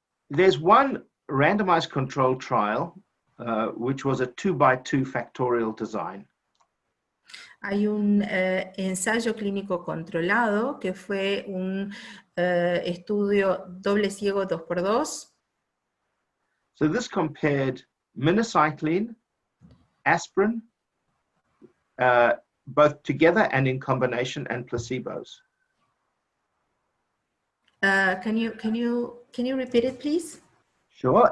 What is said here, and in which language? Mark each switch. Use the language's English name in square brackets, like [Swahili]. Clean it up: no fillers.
[English] There's one randomized controlled trial, which was a 2x2 factorial design. [Spanish] Hay un ensayo clínico controlado que fue un estudio doble ciego 2x2. [English] So this compared minocycline, aspirin, both together and in combination, and placebos. Can you repeat it, please? Sure.